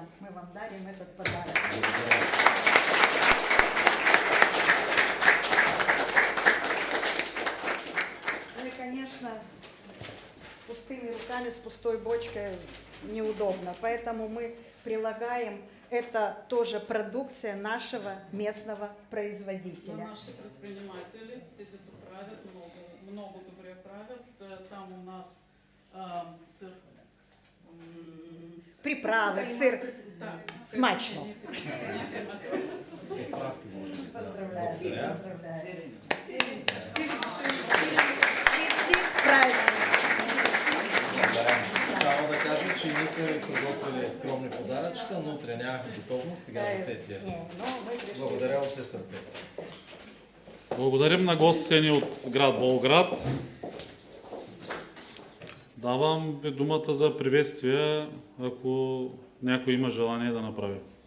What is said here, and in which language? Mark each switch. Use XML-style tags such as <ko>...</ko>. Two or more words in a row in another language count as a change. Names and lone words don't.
<ru>Мы вам дарим этот подарок. Ну и, конечно, с пустыми руками, с пустой бочкой неудобно. Поэтому мы прилагаем, это тоже продукция нашего местного Но производителя. наши предприниматели это правят,</ru> <bg>много добре правят.</bg> <ru>Там у нас сыр. Приправы, сыр. Так, Смачно. Поздравляю. Поздравляю.</ru> <bg>Честит праздник. Само да кажа, че ние сме приготвили скромни подаръчета, но утре нямахме готовност сега за сесия. Благодаря от все сърце. Благодарим на гостите ни от град Болград. Давам ви думата за приветствие, ако някой има желание да направи.</bg>